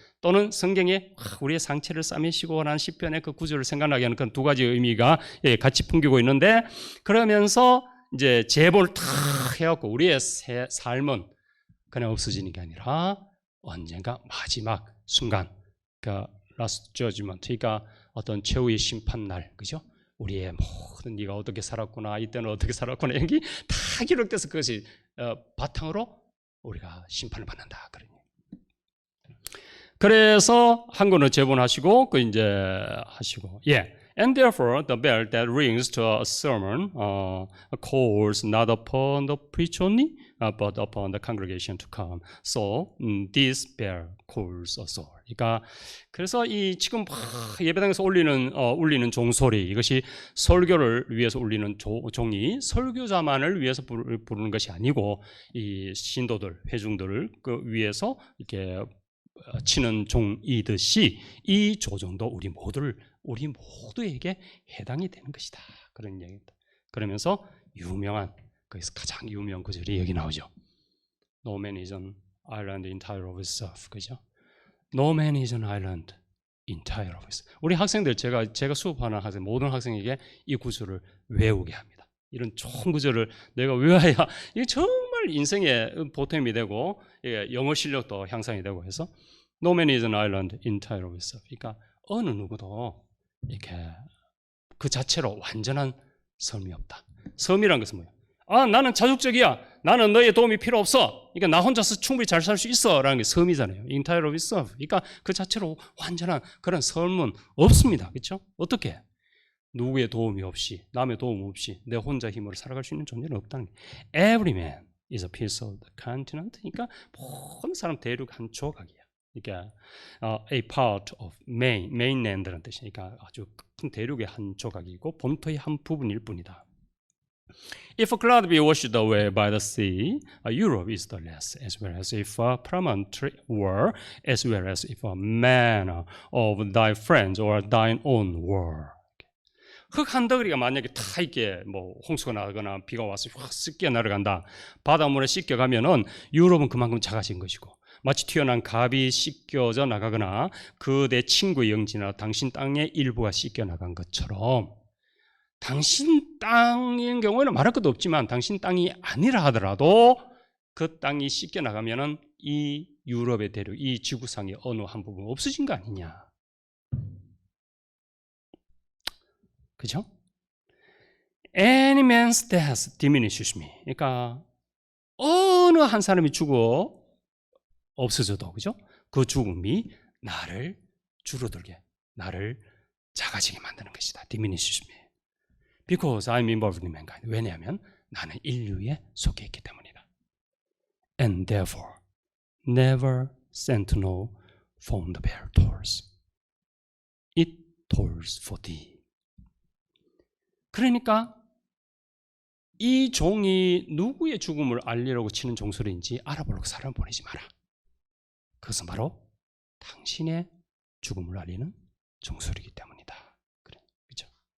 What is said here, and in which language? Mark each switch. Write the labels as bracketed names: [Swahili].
[Korean] 또는 성경에 우리의 상처를 싸매시고 라는 시편의 그 구절을 생각나게 하는 그런 두 가지 의미가 같이 풍기고 있는데 그러면서 이제 제본을 다 해갖고 우리의 삶은 그냥 없어지는 게 아니라 언젠가 마지막 순간 그 라스트 저지먼트, 그러니까 어떤 최후의 심판날, 그죠? 우리의 모든 네가 어떻게 살았구나, 이때는 어떻게 살았구나 여기 다 기록돼서 그것이 바탕으로 우리가 심판을 받는다. 그래서 한 권을 제본하시고 그 이제 하시고 [English] And therefore the bell that rings to a sermon calls not upon the preacher only but upon the congregation to come. So this bell calls a soul. [Korean] 그러니까 그래서 이 지금 예배당에서 울리는 종소리, 이것이 설교를 위해서 울리는 종이 설교자만을 위해서 부르는 것이 아니고 이 신도들, 회중들을 그 위해서 이렇게 치는 종이듯이 이 조정도 우리 모두에게 해당이 되는 것이다. 그런 얘기입니다. 그러면서 거기서 가장 유명한 구절이 여기 나오죠. [English] No man is an island entire of itself. [Korean] 그죠? [English] No man is an island entire of itself. [Korean] 우리 학생들, 제가 수업하는 학생, 모든 학생에게 이 구절을 외우게 합니다. 이런 좋은 구절을 내가 외워야 이게 정말 인생의 보탬이 되고 영어 실력도 향상이 되고 해서 [English] No man is an island entire of itself. [Korean] 그러니까 어느 누구도 이렇게 그 자체로 완전한 섬이 없다. 섬이란 것은 뭐예요? 나는 자족적이야. 나는 너의 도움이 필요 없어. 그러니까 나 혼자서 충분히 잘 살 수 있어. 라는 게 섬이잖아요. [English] entire of itself. [Korean] 그러니까 그 자체로 완전한 그런 섬은 없습니다. 그렇죠? 어떻게? 누구의 도움이 없이, 남의 도움 없이 내 혼자 힘으로 살아갈 수 있는 존재는 없다는 거예요. [English] Every man is a piece of the continent. [Korean] 그러니까 모든 사람 대륙 한 조각이야. 그러니까 [English] a part of mainland [Korean] 라는 뜻이니까 아주 큰 대륙의 한 조각이고 본토의 한 부분일 뿐이다. [English] If a cloud be washed away by the sea, Europe is the less, as well as if a promontory were, as well as if a man of thy friends or thine own were. [Korean] 흙 한 덩어리가 만약에 다 이렇게 뭐 홍수가 나거나 비가 와서 확 씻겨 날아간다. 바닷물에 씻겨가면은 유럽은 그만큼 작아진 것이고, 마치 튀어난 갑이 씻겨져 나가거나 그 내 친구의 영지나 당신 땅의 일부가 씻겨 나간 것처럼 당신 땅인 경우에는 말할 것도 없지만 당신 땅이 아니라 하더라도 그 땅이 씻겨 나가면은 이 유럽의 대륙, 이 지구상의 어느 한 부분 없어진 거 아니냐. 그죠? [English] Any man's death diminishes me. [Korean] 그러니까 어느 한 사람이 죽어 없어져도, 그죠? 그 죽음이 나를 줄어들게, 나를 작아지게 만드는 것이다. [English] diminishes me. Because I'm involved in mankind. [Korean] 왜냐하면 나는 인류에 속해 있기 때문이다. [English] And therefore, never sentinel from the bell tolls. It tolls for thee. [Korean] 그러니까 이 종이 누구의 죽음을 알리려고 치는 종소리인지 알아보려고 사람을 보내지 마라. 그것은 바로 당신의 죽음을 알리는 종소리이기 때문이다. 그렇죠?